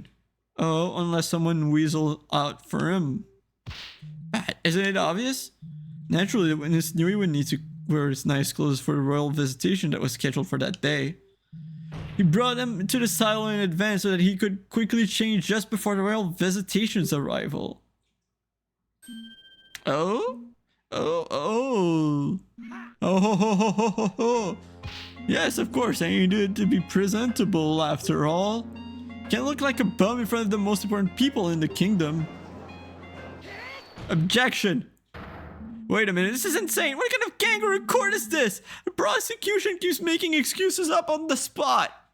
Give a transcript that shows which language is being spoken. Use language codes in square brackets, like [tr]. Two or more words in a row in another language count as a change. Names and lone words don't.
[en] Oh, unless someone weasel out for him. Isn't it obvious? Naturally, the witness knew he would need to wear his nice clothes for the royal visitation that was scheduled for that day. He brought them to the silo in advance so that he could quickly change just before the royal visitation's arrival. Oh? Oh, ho, ho, ho, ho, ho, ho. Yes, of course, I needed to be presentable after all. Can't look like a bum in front of the most important people in the kingdom. Objection! Wait a minute, this is insane! What kind of kangaroo court is this? The prosecution keeps making excuses up on the spot!